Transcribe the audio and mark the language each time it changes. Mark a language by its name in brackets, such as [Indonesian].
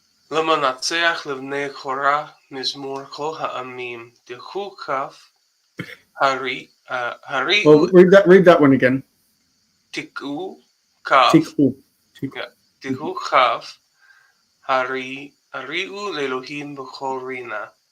[Hebrew] למנצח לבני קורח מזמור כל העמים דחו כף [English] Well, read that one again. [Hebrew] תקעו כף תקעו כף הריעו לאלוהים בכל רינה.